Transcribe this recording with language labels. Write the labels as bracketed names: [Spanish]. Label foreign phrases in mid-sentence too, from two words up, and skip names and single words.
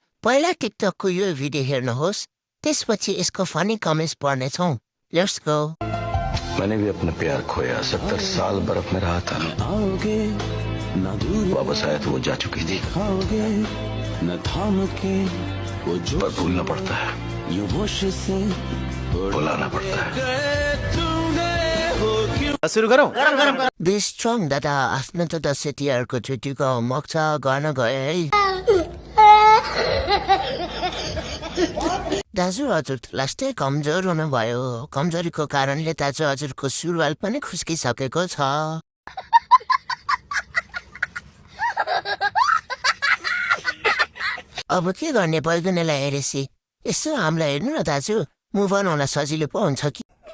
[Nepali] पहिला टिकटकको यो भिडियो हेर्नुहोस् त्यसपछि यसको [English] funny comments [Nepali] पढ्नेछौँ [English] let's go [Hindi] मैंने भी अपना प्यार खोया 70 साल बर्फ में रहा था वापस आया तो वो जा चुकी थी पर भूलना पड़ता है भुलाना पड़ता है [Nepali] सुरु गरौँ [English] be strong [Nepali] दादा आफ्नो त 10 सेटियारको छुट्टीको मोक्ष गर्न गए है दाजु हजुर लास्टै कमजोर हुनुभयो कमजोरीको कारणले दाजु हजुरको सुरुवाल पनि खुस्किसकेको छ अब के गर्ने बैगुनेलाई हेरेसी यसो हामीलाई हेर्नु न दाजु [English] move on [Nepali] हुन सजिलो पो हुन्छ कि